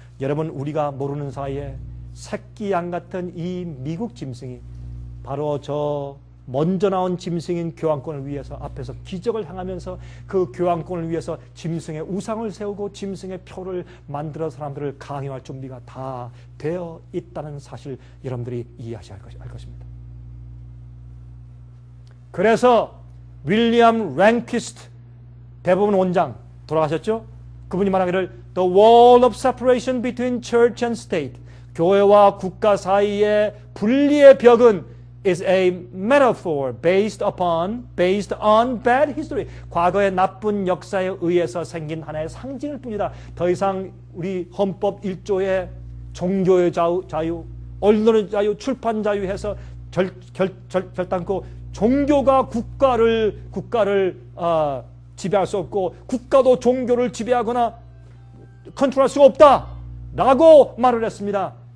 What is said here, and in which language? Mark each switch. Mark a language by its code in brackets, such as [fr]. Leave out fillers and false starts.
[ko] 여러분 우리가 모르는 사이에 새끼 양 같은 이 미국 짐승이 바로 저 먼저 나온 짐승인 교황권을 위해서 앞에서 기적을 행하면서 그 교황권을 위해서 짐승의 우상을 세우고 짐승의 표를 만들어 사람들을 강요할 준비가 다 되어 있다는 사실 여러분들이 이해하셔야 할 것입니다. 그래서 윌리엄 랭퀴스트 대법원 원장 돌아가셨죠? 그분이 말하기를 [en] The wall of separation between church and state, [ko] 교회와 국가 사이의 분리의 벽은 [en] is a metaphor based on bad history. [ko] 과거의 나쁜 역사에 의해서 생긴 하나의 상징일 뿐이다. 더 이상 우리 헌법 1조의 종교의 자유, 언론의 자유, 출판 자유 해서 결단코 종교가 국가를 지배할 수 없고 국가도 종교를 지배하거나 컨트롤할 수가 없다라고 말을 했습니다.